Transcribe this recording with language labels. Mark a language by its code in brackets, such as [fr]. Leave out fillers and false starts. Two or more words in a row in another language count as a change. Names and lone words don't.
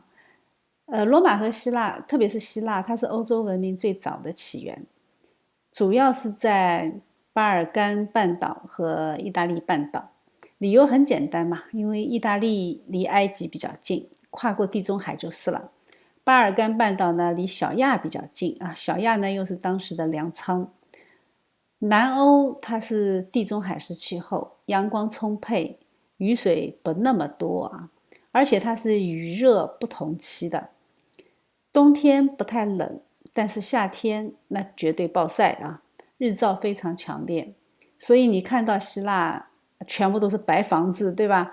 [zh] 羅馬和希臘，特別是希臘，它是歐洲文明最早的起源，主要是在巴爾幹半島和意大利半島。理由很簡單嘛，因為意大利離埃及比較近，跨過地中海就是了。巴爾幹半島呢，離小亞比較近啊，小亞呢又是當時的糧倉。南歐它是地中海式氣候，陽光充沛，雨水不那麼多啊，而且它是雨熱不同期的，冬天不太冷，但是夏天那絕對暴曬啊，日照非常強烈，所以你看到希臘全部都是白房子，對吧？